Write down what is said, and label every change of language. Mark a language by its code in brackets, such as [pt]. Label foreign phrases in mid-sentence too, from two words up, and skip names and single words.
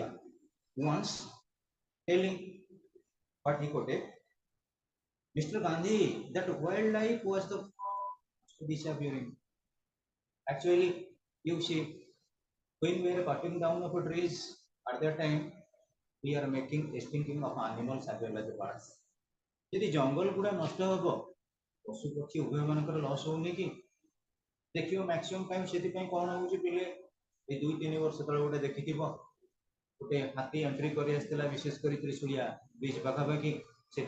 [en] Once telling what he quoted, Mr. Gandhi, that wildlife was the first disappearing. Actually, you see, when we are cutting down of trees, at that time, we are making extincting of animals as well as birds. [or] ଯଦି ଜଙ୍ଗଲ ଗୁଡ଼ା ନଷ୍ଟ ହବ ପଶୁ ପକ୍ଷୀ ଉଭୟ ମାନଙ୍କର ଲସ୍ ହଉନି କି ଦେଖିବ [en] maximum time [or] ସେଥିପାଇଁ କ'ଣ ହଉଛି ପିଲେ ଏଇ 2-3 ବର୍ଷ ତଳେ ଗୋଟେ ଦେଖିଥିବ ଗୋଟେ ହାତୀ ଏଣ୍ଟ୍ରି କରି ଆସିଥିଲା ବିଶେଷ କରି ତ୍ରିଶୁଳିଆ ବ୍ରିଜ୍ ପାଖାପାଖି ସେଟା